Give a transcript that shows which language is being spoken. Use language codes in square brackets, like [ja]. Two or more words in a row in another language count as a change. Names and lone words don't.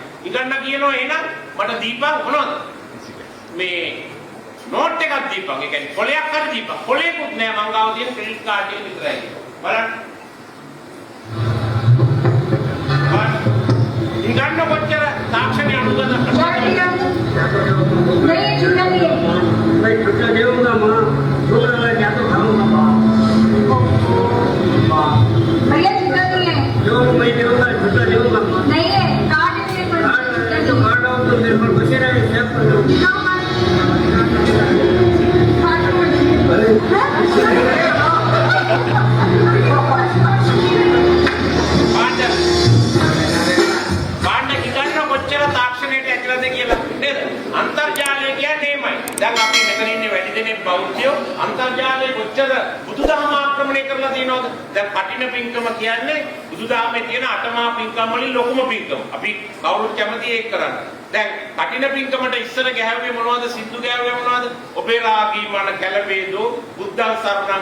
[si] ඉගන්න කියනවා එහෙනම් මට දීපන් මොනවද? මේ නෝට් එකක් දීපන්. ඒ කියන්නේ කොලයක් හරි දීපන්. කොලයක්වත් නැහැ මං ගාව තියෙන [en] credit card [si] එක විතරයි. බලන්න. ඉගන්න කොච්චර තාක්ෂණික අනුගමනය [hi] नहीं छुट्टा नहीं है मैं छुट्टा देऊंगा माँ दूसरा मैं क्या तो खाऊंगा माँ भैया छुट्टा नहीं है जो मैं देऊंगा छुट्टा देऊंगा माँ नहीं है कार्ड है मेरे पास जो कार्ड हो तो मेरे पर बचे रहे सेव कर दो [si] अंतर्जालය කියන්නේ දැන් අපි මෙතන ඉන්නේ වැඩි දෙනෙක් බෞද්ධයෝ අන්තර්ජාලයේ කොච්චර බුදුදහම ආක්‍රමණය කරලා තියෙනවද දැන් කටින පින්කම කියන්නේ බුදුදහමේ තියෙන අටමහා පින්කම් වලින් ලොකුම පින්කම අපි කවුරුත් කැමති ඒක කරන්න දැන් කටින පින්කමට ඉස්සර ගැහුවේ මොනවද සින්දු ගැහුවේ මොනවද ඔබේ රාගී මන කැළවේදෝ [pi] බුද්ධං සරණං